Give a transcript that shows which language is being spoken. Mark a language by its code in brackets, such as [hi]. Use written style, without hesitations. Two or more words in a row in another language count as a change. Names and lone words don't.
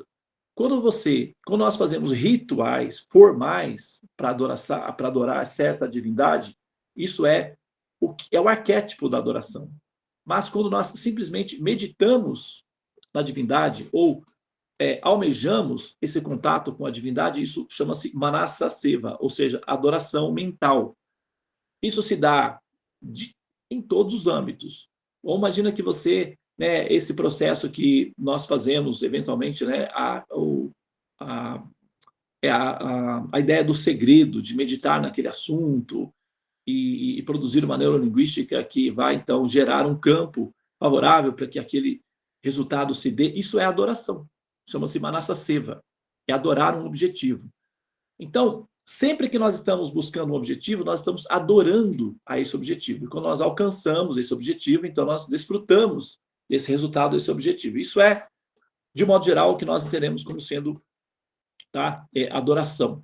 [pt] Quando nós fazemos rituais formais para adorar certa divindade, isso é o arquétipo da adoração. Mas quando nós simplesmente meditamos na divindade ou almejamos esse contato com a divindade, isso chama-se [sa] मानस सेवा, [pt] ou seja, adoração mental. Isso se dá em todos os âmbitos. Ou imagina que você, né, esse processo que nós fazemos, eventualmente, né, a ideia do segredo, de meditar naquele assunto e produzir uma neurolinguística que vai, então, gerar um campo favorável para que aquele resultado se dê, isso é adoração. Chama-se [sa] मानस सेवा, [pt] é adorar um objetivo. Então, sempre que nós estamos buscando um objetivo, nós estamos adorando a esse objetivo. E quando nós alcançamos esse objetivo, então nós desfrutamos desse resultado, desse objetivo. Isso é, de modo geral, o que nós entendemos como sendo adoração.